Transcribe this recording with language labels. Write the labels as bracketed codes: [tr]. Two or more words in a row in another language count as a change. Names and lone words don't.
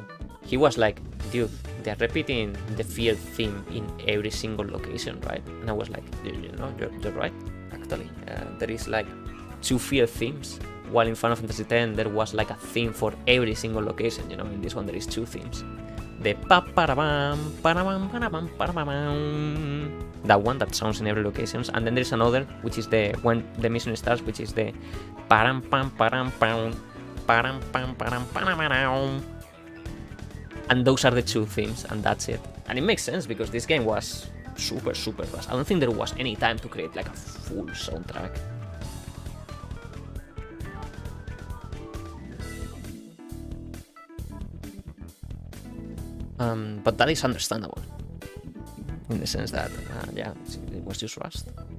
[en] He was like, dude, they're repeating the fear theme in every single location, right? And I was like, you know, you're right, actually. There is like 2 fear themes, while in Final Fantasy X there was like a theme for every single location, you know. In this one there is 2 themes. The pa-pa-ra-bam, pa-ra-bam, pa-ra-bam, pa-ra-bam, that one that sounds in every location, and then there's another, which is the when the mission starts, which is the param pam param pam param pam param param. And those are the 2 themes, and that's it. And it makes sense because this game was super fast. I don't think there was any time to create like a full soundtrack. But that is understandable, in the sense that, yeah, it was just rushed.